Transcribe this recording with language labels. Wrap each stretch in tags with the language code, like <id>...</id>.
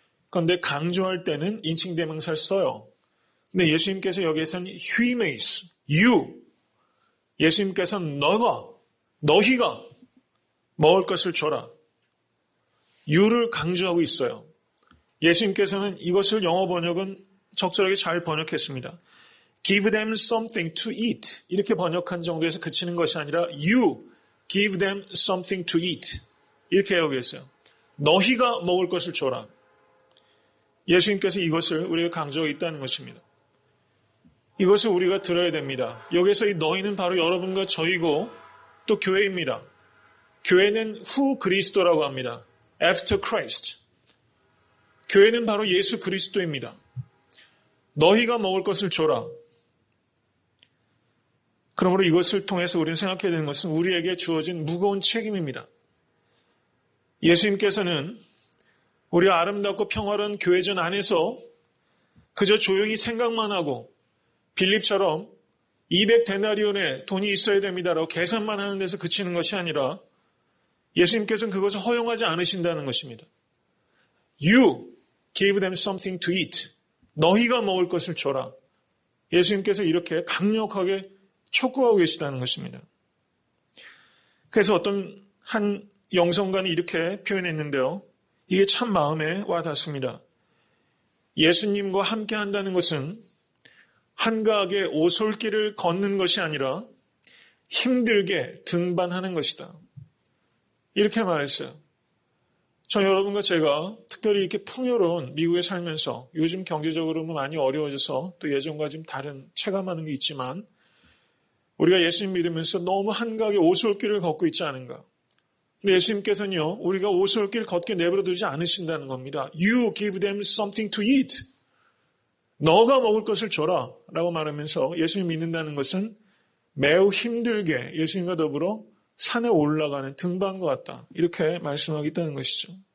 <ko>그런데 강조할 때는 인칭대명사를 써요. 근데 예수님께서 여기에서는 휴이메이스, you. 예수님께서는 너희가 먹을 것을 줘라. you를 강조하고 있어요. 예수님께서는 이것을 영어 번역은 적절하게 잘 번역했습니다.</ko> <en>Give them something to eat.</en> <ko>이렇게 번역한 정도에서 그치는 것이 아니라</ko> <en>you give them something to eat.</en> <ko>이렇게 해오겠어요. 너희가 먹을 것을 줘라. 예수님께서 이것을 우리가 강조하고 있다는 것입니다. 이것을 우리가 들어야 됩니다. 여기서 이 너희는 바로 여러분과 저희고 또 교회입니다. 교회는 후 그리스도라고 합니다.</ko> <en>After Christ.</en> <ko>교회는 바로 예수 그리스도입니다. 너희가 먹을 것을 줘라. 그러므로 이것을 통해서 우리는 생각해야 되는 것은 우리에게 주어진 무거운 책임입니다. 예수님께서는 우리가 아름답고 평화로운 교회전 안에서 그저 조용히 생각만 하고 빌립처럼 200데나리온의 돈이 있어야 됩니다라고 계산만 하는 데서 그치는 것이 아니라 예수님께서는 그것을 허용하지 않으신다는 것입니다.</ko> <en>You gave them something to eat.</en> <ko>너희가 먹을 것을 줘라. 예수님께서 이렇게 강력하게 촉구하고 계시다는 것입니다. 그래서 어떤 한 영성관이 이렇게 표현했는데요. 이게 참 마음에 와 닿습니다. 예수님과 함께 한다는 것은 한가하게 오솔길을 걷는 것이 아니라 힘들게 등반하는 것이다. 이렇게 말했어요. 저 여러분과 제가 특별히 이렇게 풍요로운 미국에 살면서 요즘 경제적으로 많이 어려워져서 또 예전과 좀 다른 체감하는 게 있지만 우리가 예수님 믿으면서 너무 한가하게 오솔길을 걷고 있지 않은가. 근데 예수님께서는요, 우리가 오솔길 걷게 내버려 두지 않으신다는 겁니다.</ko> <en>You give them something to eat.</en> <ko>너가 먹을 것을 줘라 라고 말하면서 예수님 믿는다는 것은 매우 힘들게 예수님과 더불어 산에 올라가는 등반과 같다. 이렇게 말씀하겠다는 것이죠.</ko>